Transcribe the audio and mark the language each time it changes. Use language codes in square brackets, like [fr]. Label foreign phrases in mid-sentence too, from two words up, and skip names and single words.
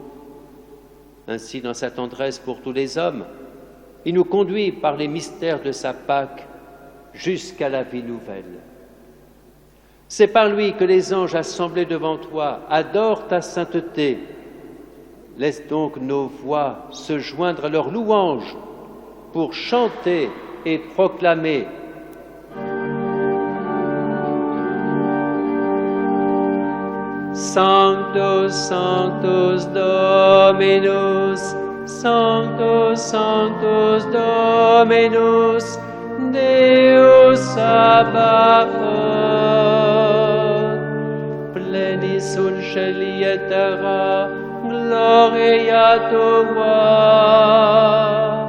[fr] Ainsi, dans sa tendresse pour tous les hommes, il nous conduit par les mystères de sa Pâque jusqu'à la vie nouvelle. C'est par lui que les anges assemblés devant toi adorent ta sainteté. Laisse donc nos voix se joindre à leurs louanges pour chanter et proclamer. [la] Sanctus, Sanctus Dominus, Sanctus, Sanctus Dominus, Deus Sabaoth, pleni sunt celi et terra, gloria tua.